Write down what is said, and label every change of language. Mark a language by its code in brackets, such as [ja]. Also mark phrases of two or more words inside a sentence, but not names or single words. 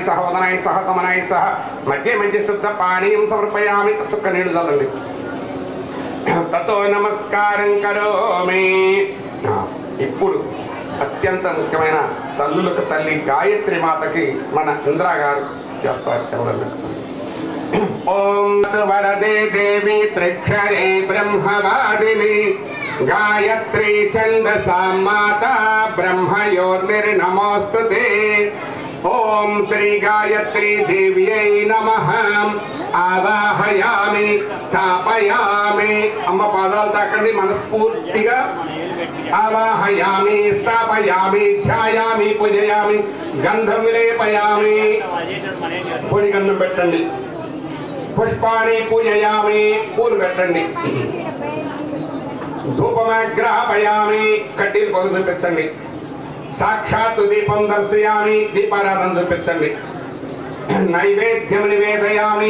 [sa] సహ ఉదనాయ సహ సమనాయ సహ మధ్య మధ్య శుద్ధ పానీయం సమర్పయామి [te] చుక్క నీళ్లు చల్లండి [sa] తతో నమస్కారం [te] కరోమి ఇప్పుడు అత్యంత ముఖ్యమైన తల్లులకు తల్లి గాయత్రి మాతకి మన ఇంద్రా గారు చేస్తారు చెప్పండి [sa] ओम वरदे देवी त्रिक्षरे ब्रह्मवादिनी गायत्री छंदसा माता ब्रह्मयोनिर्नमोस्तुते ओम श्री गायत्री देव्यै नमः आवाहयामि स्थापयामि [te] అమ్మ పాదాలు తాకండి మనస్ఫూర్తిగా [sa] आवाहयामि स्थापयामि ध्यायामि पूजयामि गंधं विलेपयामि [te] పొడి గంధం పెట్టండి [sa] పుష్పాణి పూజయామి [te] పూలు పెట్టండి [sa] ధూపమగ్రాపయామి [te] కడ్డీలు పొగ చూపించండి [sa] సాక్షాత్ దీపం దర్శయామి [te] దీపారాధన చూపించండి [sa] నైవేద్యం నివేదయామి